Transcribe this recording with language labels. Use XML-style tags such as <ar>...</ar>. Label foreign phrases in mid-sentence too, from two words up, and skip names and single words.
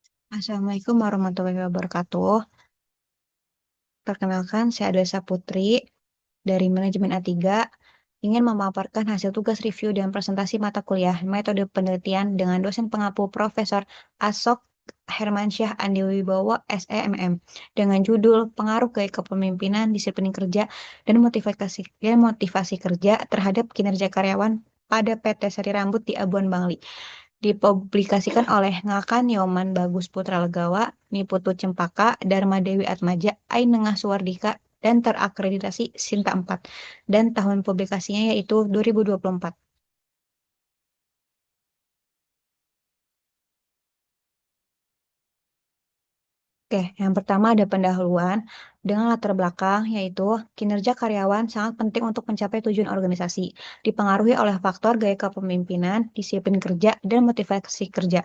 <ar>السلام عليكم ورحمة الله وبركاته.</ar> <id>Perkenalkan, saya Adesa Putri dari Manajemen A3, ingin memaparkan hasil tugas review dan presentasi mata kuliah metode penelitian dengan dosen pengampu Profesor Asok Hermansyah Andi Wibowo, SEMM, dengan judul Pengaruh Gaya Kepemimpinan, Disiplin Kerja, dan motivasi kerja terhadap kinerja karyawan pada PT Sari Rambut di Abuan Bangli. Dipublikasikan oleh Ngakan Nyoman Bagus Putra Legawa, Niputu Cempaka, Dharma Dewi Atmaja, Ainengah Suwardika, dan terakreditasi Sinta 4. Dan tahun publikasinya yaitu 2024. Oke, yang pertama ada pendahuluan dengan latar belakang yaitu kinerja karyawan sangat penting untuk mencapai tujuan organisasi, dipengaruhi oleh faktor gaya kepemimpinan, disiplin kerja, dan motivasi kerja.</id>